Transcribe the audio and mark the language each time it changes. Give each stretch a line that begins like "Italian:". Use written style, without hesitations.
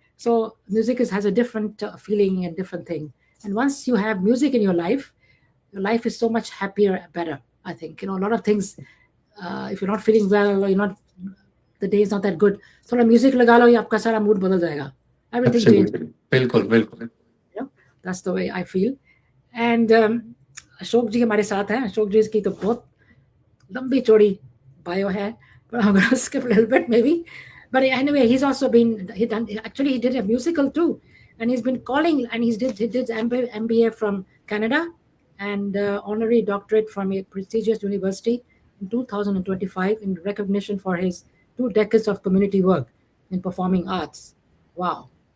English: So music has a different feeling and different thing. And once you have music in your life is so much happier, better, I think. A lot of things, if you're not feeling well or the day is not that good,
Hindi: थोड़ा music लगा लो, आपका सारा mood बदल जाएगा.
English: Everything changes. Absolutely.
Hindi: बिल्कुल.
English: That's the way I feel.
Hindi: And Ashok जी हमारे साथ हैं. अशोक जी की तो बहुत लंबी चौड़ी bio है,
English: but I'm going to skip a little bit maybe. But anyway, he's also he did a musical too, and he's been calling, and he did MBA from Canada and honorary doctorate from a prestigious university in 2025 in recognition for his 2 decades of community work in performing arts. Wow.